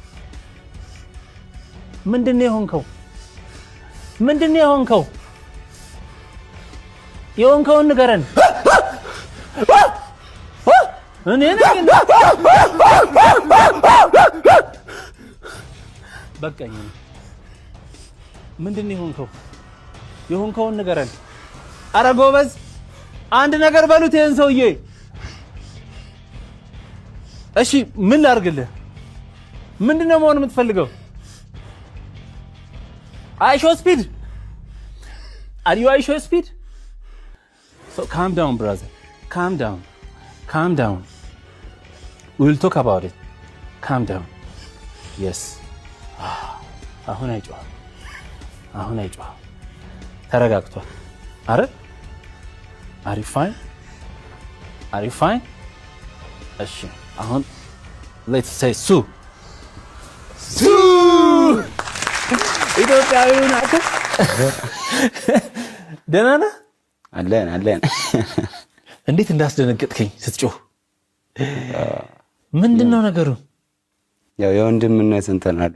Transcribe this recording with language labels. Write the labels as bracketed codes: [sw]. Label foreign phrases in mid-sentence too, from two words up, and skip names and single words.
[am] ምንድነው የሆንከውን ንገረን እኔ ነኝ በቃኝ ምንድነው የሆንከውን ንገረን ኧረ ጎበዝ አንድ ነገር በሉት ይሄን ሰውዬ እሺ ምን ላድርግልህ ምንድነው መሆን የምትፈልገው አይሾ ስፒድ [en] are you አይሾ ስፒድ so calm down brother calm down we will talk about it calm down yes [am] አሁን አይጮህ ተረጋግቷል አረ [en] are you [am] fine እሺ አሁን [en] let's say [am] ሱ ኢትዮጵያዊው ናት ደህና ነህ አለን እንዴት እንዳስደነገጥከኝ ስትጮህ ምንድነው ነገሩ ያው የወንድምነት እንትን አይደል